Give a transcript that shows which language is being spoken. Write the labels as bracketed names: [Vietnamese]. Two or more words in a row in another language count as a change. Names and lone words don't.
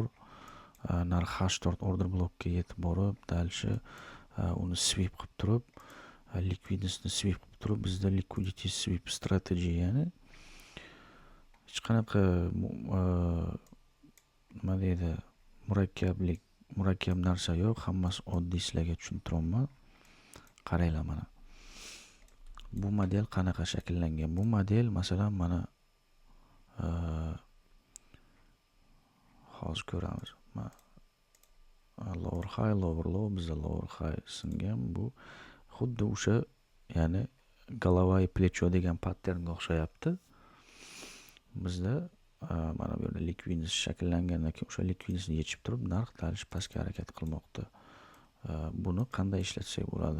[Uzbek] Narx H4 order blokka yetib borib, dalishi uni sweep qilib turib, likvidnostni sweep qilib turib, bizda [English] liquidity sweep strategy, [Uzbek] ya'ni hech qanaqa nima deydi, murakkab narsa yo'q, hammasi oddiy, sizlarga tushuntiraman. Qaranglar mana. Bu model qanaqa shakllangan? Bu model masalan mana hozir ko'ramiz. [English] Lower high, lower low, bizda lower high singan. [Uzbek] Bu xuddi o'sha, ya'ni [Russian] голова и плечо [Uzbek] degan patternga o'xshayapti. Bizda mana bu yerda likvidnost shakllangandan keyin o'sha likvidnostni yechib turib, narx dalish pastga harakat qilmoqda. Buni qanday ishlatsak bo'ladi?